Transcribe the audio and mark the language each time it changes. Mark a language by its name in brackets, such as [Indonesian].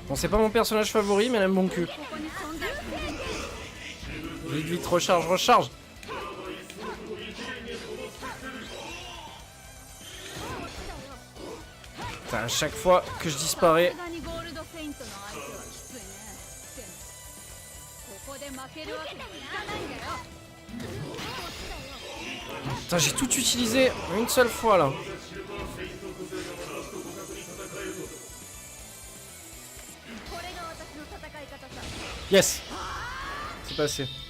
[French] Bon, c'est pas mon personnage favori, mais elle aime mon cul. [Japanese] ここに存在する [French] Vite, vite, recharge, recharge! Putain, à chaque fois que je disparais. [Japanese] さすがにゴールドセイントの相手はきついねでもここで負けるわけにはいかないんだよ [French] Putain, j'ai tout utilisé une seule fois là. [Japanese] これが私の戦い方さ [French] Yes! C'est passé.